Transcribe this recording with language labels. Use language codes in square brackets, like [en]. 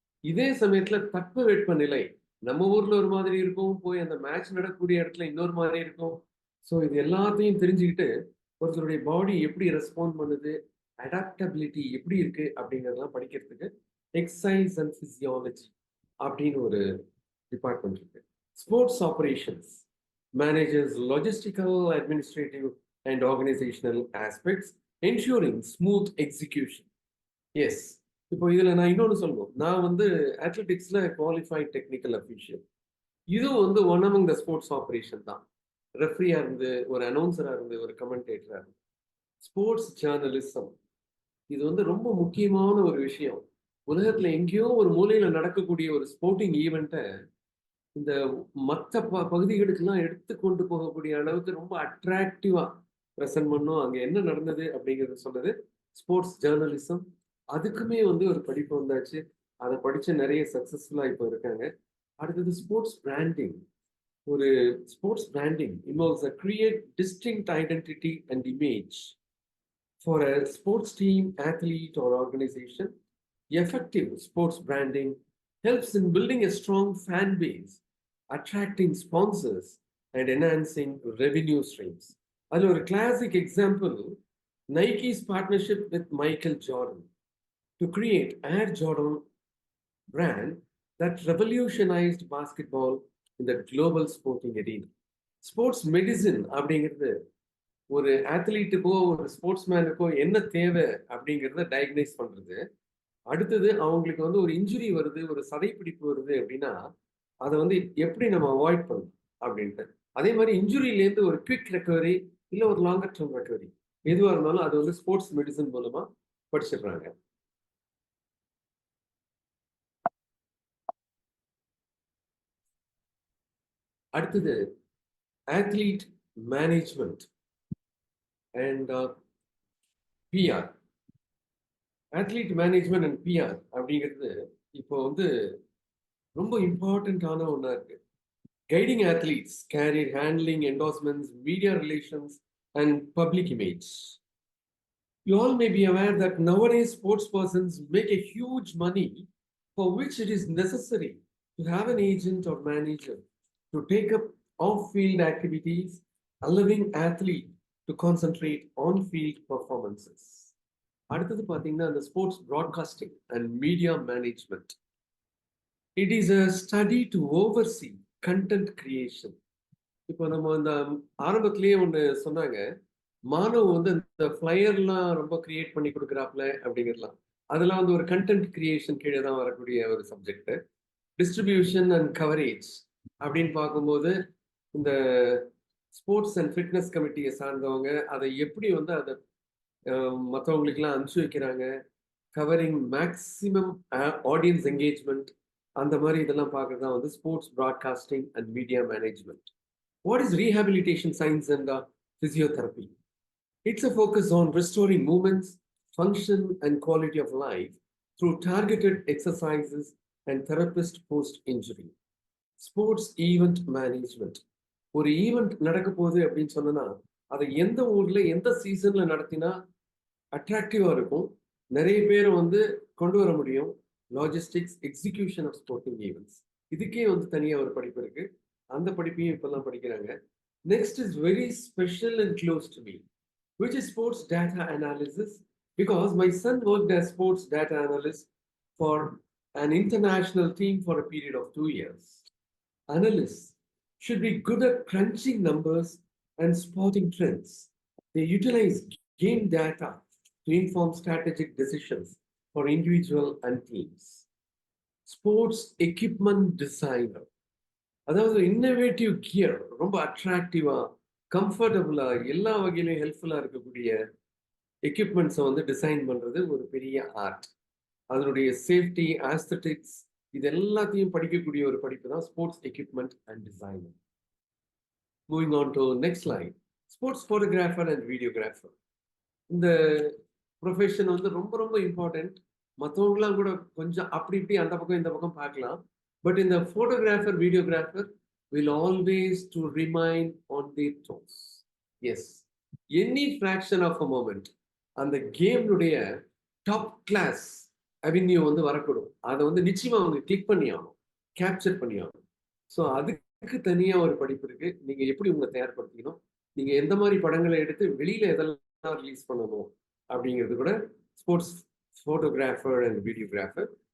[ta] இதே சமயத்துல தட்பவெட்ப நிலை நம்ம ஊர்ல ஒரு மாதிரி இருக்கும், போய் அந்த மேட்ச் நடக்கக்கூடிய இடத்துல இன்னொரு மாதிரி இருக்கும். ஸோ இது எல்லாத்தையும் தெரிஞ்சுக்கிட்டு ஒருத்தருடைய பாடி எப்படி ரெஸ்பாண்ட் பண்ணுது, அடாப்டபிலிட்டி எப்படி இருக்கு அப்படிங்கிறதெல்லாம் படிக்கிறதுக்கு எக்ஸசைஸ் அண்ட் பிசியாலஜி அப்படின்னு ஒரு டிபார்ட்மெண்ட் இருக்கு. [en] Sports operations manages logistical, administrative, and organizational aspects, ensuring smooth execution. [ta] Yes. இப்போ இதுல நான் இன்னொன்று சொல்லணும். நான் வந்து அத்லெட்டிக்ஸ்ல குவாலிஃபைட் டெக்னிக்கல் அஃபீஷியல். இதுவும் வந்து [en] one among the sports operation [ta] தான். ரெஃப்ரியா இருந்து, ஒரு அனௌன்சரா இருந்து, ஒரு கமெண்டேட்டரா இருந்து. ஸ்போர்ட்ஸ் ஜேர்னலிசம் இது வந்து ரொம்ப முக்கியமான ஒரு விஷயம். உலகத்துல எங்கேயோ ஒரு மூலையில நடக்கக்கூடிய ஒரு ஸ்போர்ட்டிங் ஈவெண்ட்டை இந்த மற்ற பகுதிகளுக்கெல்லாம் எடுத்து கொண்டு போகக்கூடிய அளவுக்கு ரொம்ப அட்ராக்டிவா ப்ரெசென்ட் பண்ணும். அங்கே என்ன நடந்தது அப்படிங்கிறது சொன்னது ஸ்போர்ட்ஸ் ஜேர்னலிசம். அதுக்குமே வந்து ஒரு படிப்பு வந்தாச்சு. அதை படிச்ச நிறைய சக்சஸ்ஃபுல்லா இப்போ இருக்காங்க. அடுத்தது [en] Sports branding. ஒரு sports branding involves a create distinct identity and image for a sports team, athlete or organization. Effective sports branding helps in building a strong fan base, attracting sponsors and enhancing revenue streams. That's a classic example, Nike's partnership with Michael Jordan to create Air Jordan brand that revolutionized basketball in the global sporting arena. [ta] Sports medicine அப்படிங்கிறது ஒரு ஆத்லீட்டுக்கோ ஒரு ஸ்போர்ட்ஸ்மேனுக்கோ என்ன தேவை அப்படிங்கிறத diagnose பண்றது. அடுத்தது அவங்களுக்கு வந்து ஒரு இன்ஜுரி வருது, ஒரு சதைப்பிடிப்பு வருது அப்படின்னா அதை வந்து எப்படி நம்ம அவாய்ட் பண்ணணும் அப்படின்ட்டு. அதே மாதிரி இன்ஜுரியிலேருந்து ஒரு குவிக் ரெக்கவரி இல்லை ஒரு லாங்கர் டேர்ம் ரெக்கவரி எதுவாக இருந்தாலும் அது வந்து ஸ்போர்ட்ஸ் மெடிசன் மூலமா படிச்சிடுறாங்க. அடுத்தது athlete management and PR. athlete management and PR அப்படிங்கிறது இப்போ வந்து ரொம்ப இம்பார்ட்டண்ட்டான ஒன்றா இருக்கு. [en] Guiding athletes, career handling, endorsements, media relations, and public image. You all may be aware that nowadays sports persons make a huge money, for which it is necessary to have an agent or manager to take up off-field activities, allowing athlete to concentrate on-field performances. [ta] அடுத்தது பார்த்தீங்கன்னா [en] the sports broadcasting and media management. It is a study to oversee content creation. [ta] இப்போ நம்ம இந்த ஆரம்பத்திலேயே ஒன்று சொன்னாங்க, மாணவ வந்து இந்த ஃப்ளையர்லாம் ரொம்ப கிரியேட் பண்ணி கொடுக்குறாப்ல அப்படிங்கிறலாம். அதெல்லாம் வந்து ஒரு கண்டென்ட் கிரியேஷன் கீழே தான் வரக்கூடிய ஒரு சப்ஜெக்ட். டிஸ்ட்ரிபியூஷன் அண்ட் கவரேஜ் அப்படின்னு பார்க்கும்போது இந்த ஸ்போர்ட்ஸ் அண்ட் ஃபிட்னஸ் கமிட்டியை சார்ந்தவங்க அதை எப்படி வந்து அதை மற்றவங்களுக்கெல்லாம் அனுப்பிச்சு வைக்கிறாங்க, [en] covering maximum audience engagement, [ta] அந்த மாதிரி இதெல்லாம் பார்க்கறது தான் வந்து sports broadcasting and media management. [en] What is rehabilitation science and physiotherapy? It's a focus on restoring movements, function, and quality of life through targeted exercises and therapist post-injury. Sports event management. [ta] ஒரு event நடக்க போகுது அப்படின்னு சொன்னா அதை எந்த ஊர்ல எந்த சீசன்ல நடத்தினா அட்ராக்டிவா இருக்கும், நிறைய பேர் வந்து கொண்டு வர முடியும். [en] logistics, execution of sporting events, [ta] இதுக்கே வந்து தனியாக ஒரு படிப்பு இருக்கு. அந்த படிப்பையும் இப்பெல்லாம் படிக்கிறாங்க. [en] Next is very special and close to me, which is sports data analysis, because my son worked as sports data analyst for an international team for a period of 2 years. Analysts should be good at crunching numbers and spotting trends. They utilize game data to inform strategic decisions for individual and teams. Sports equipment designer. [ta] அதாவது innovative gear, ரொம்ப அட்ராக்டிவா கம்ஃபர்டபுளா எல்லா வகையிலும் ஹெல்ப்ஃபுல்லா இருக்கக்கூடிய எக்யூப்மெண்ட்ஸை வந்து design பண்றது ஒரு பெரிய ஆர்ட். அதனுடைய சேஃப்டி, ஆஸ்தட்டிக்ஸ், இது எல்லாத்தையும் படிக்கக்கூடிய ஒரு படிப்பு தான் sports equipment and designer. [en] Moving on to next line, sports photographer and videographer. இந்த [ta] ப்ரொஃபஷன் வந்து ரொம்ப ரொம்ப இம்பார்ட்டன்ட். மற்றவங்களாம் கூட கொஞ்சம் அப்படி இப்படி அந்த பக்கம் இந்த பக்கம் பார்க்கலாம். [en] but [ta] இந்த [en] Photographer videographer will always to remain on their toes. Yes, any fraction of a moment [ta] அந்த கேம்னுடைய டாப் கிளாஸ் அவென்யூ வந்து வரக்கூடும். அதை வந்து நிச்சயமா அவங்க கிளிக் பண்ணி ஆகணும், கேப்சர் பண்ணி ஆகணும். ஸோ அதுக்கு தனியா ஒரு படிப்பு இருக்கு. நீங்க எப்படி உங்களை தயார்படுத்திக்கணும், நீங்க எந்த மாதிரி படங்களை எடுத்து வெளியில எதெல்லாம் ரிலீஸ் பண்ணணும் அப்படிங்கிறது கூட ஸ்போர்ட்ஸ் ஃபோட்டோகிராஃபர் அண்ட் வீடியோகிராஃபர்.